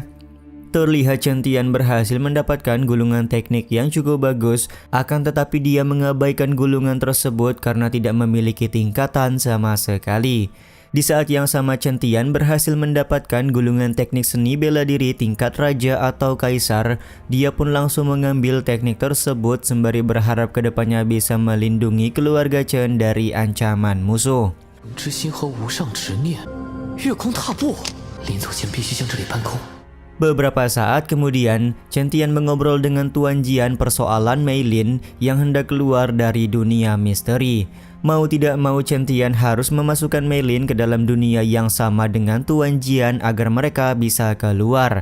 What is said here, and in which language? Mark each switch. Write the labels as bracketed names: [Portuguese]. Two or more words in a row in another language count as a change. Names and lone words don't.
[Indonesian] Terlihat Chen Tian berhasil mendapatkan gulungan teknik yang cukup bagus, akan tetapi dia mengabaikan gulungan tersebut karena tidak memiliki tingkatan sama sekali. Di saat yang sama Chen Tian berhasil mendapatkan gulungan teknik seni bela diri tingkat raja atau kaisar. Dia pun langsung mengambil teknik tersebut sembari berharap kedepannya bisa melindungi keluarga Chen dari ancaman musuh. [Chinese] 之心和无上执念，月空踏步，临走前必须将这里搬空。 [Indonesian] Beberapa saat kemudian, Chen Tian mengobrol dengan Tuan Jian persoalan Mei Lin yang hendak keluar dari dunia misteri. Mau tidak mau Chen Tian harus memasukkan Mei Lin ke dalam dunia yang sama dengan Tuan Jian agar mereka bisa keluar.